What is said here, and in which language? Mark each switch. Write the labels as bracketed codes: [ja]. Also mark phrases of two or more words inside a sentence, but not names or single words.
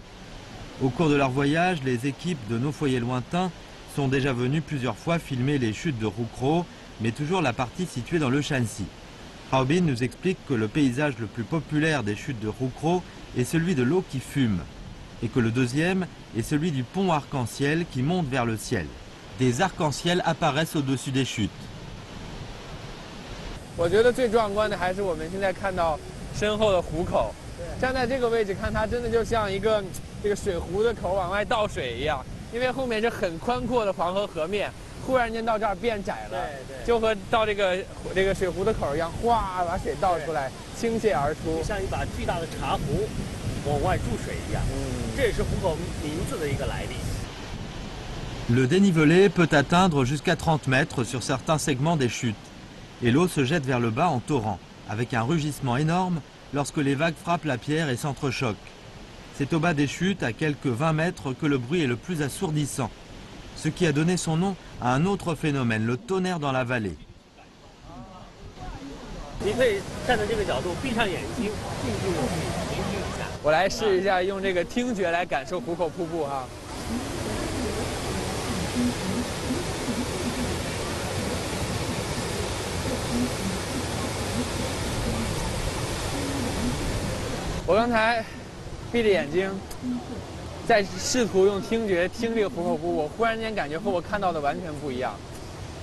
[fr] Au cours de leur voyage, les équipes de Nos Foyers Lointains sont déjà venues plusieurs fois filmer les chutes de Roukro, mais toujours la partie située dans le Shanxi. Haobin nous explique que le paysage le plus populaire des chutes de Roukro est celui de l'eau qui fume, et que le deuxième est celui du pont arc-en-ciel qui monte vers le ciel. Des arcs-en-ciel apparaissent au-dessus des chutes. [zh] 我觉得最壮观的还是我们现在看到身后的湖口，站在这个位置看，它真的就像一个这个水壶的口往外倒水一样，因为后面是很宽阔的黄河河面，忽然间到这儿变窄了，就和到这个水壶的口一样，哗把水倒出来，倾泻而出，像一把巨大的茶壶往外注水一样。这也是湖口名字的一个来历。 [fr] Le dénivelé peut atteindre jusqu'à 30 mètres sur certains segments des chutes. Et l'eau se jette vers le bas en torrent, avec un rugissement énorme lorsque les vagues frappent la pierre et s'entrechoquent. C'est au bas des chutes, à quelques 20 mètres, que le bruit est le plus assourdissant, ce qui a donné son nom à un autre phénomène, le tonnerre dans la vallée. [zh] 你可以站在这个角度，闭上眼睛，静静的去聆听一下。我来试一下用这个听觉来感受湖口瀑布哈。我刚才闭着眼睛，在试图用听觉听这个湖口瀑布，我忽然间感觉和我看到的完全不一样。